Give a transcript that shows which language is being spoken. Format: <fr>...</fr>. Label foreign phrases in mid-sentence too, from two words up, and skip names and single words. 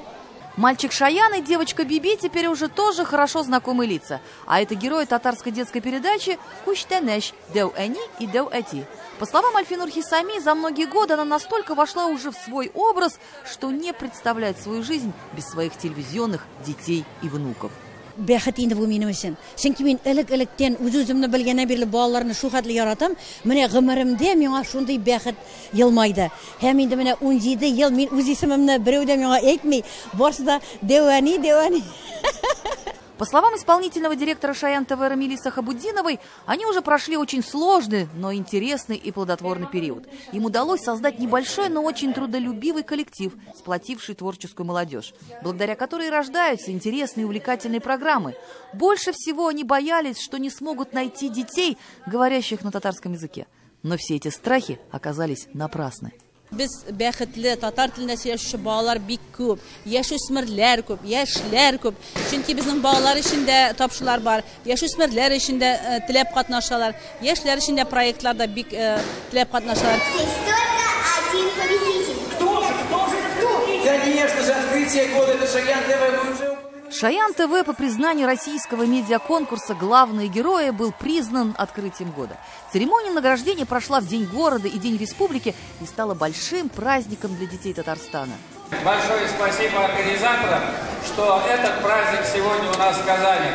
<ru>Мальчик Шаян и девочка Биби теперь уже тоже хорошо знакомые лица. А это герои татарской детской передачи «Куштенеш», «Деу Эни» и «Деу Эти». По словам Альфинур Хисами, за многие годы она настолько вошла уже в свой образ, что не представляет свою жизнь без своих телевизионных детей и внуков.</ru> <tt>Бәхет инде бу минем өчен. Чөнки мин элек-электән үз-үземне белгәннән бирле балаларны шул хәтле яратам. Менә гомеремдә миңа шундый бәхет елмайды. Һәм инде менә 17 ел мин үз исемемне берәү дә миңа әйтми, барсы да Девани.</tt> <ru>По словам исполнительного директора «Шаян ТВ» Рамили Сахабуддиновой, они уже прошли очень сложный, но интересный и плодотворный период. Им удалось создать небольшой, но очень трудолюбивый коллектив, сплотивший творческую молодежь, благодаря которой рождаются интересные и увлекательные программы. Больше всего они боялись, что не смогут найти детей, говорящих на татарском языке. Но все эти страхи оказались напрасны.</ru> <tt>Biz бәхетле татар телендә сөйләшүче балалар бик күп, яшүсмерләр күп, яшьләр күп. Чөнки безнең балалар өчен дә тапшырулар бар, яшүсмерләр өчен дә теләп катнашалар, яшьләр өчен дә проектларда бик теләп катнашалар.</tt> <ru>открытие года на Шаян ТВ мы уже... Шаян ТВ по признанию российского медиаконкурса «Главные герои» был признан открытием года. Церемония награждения прошла в День города и День республики и стала большим праздником для детей Татарстана. Большое спасибо организаторам, что этот праздник сегодня у нас в Казани.</ru>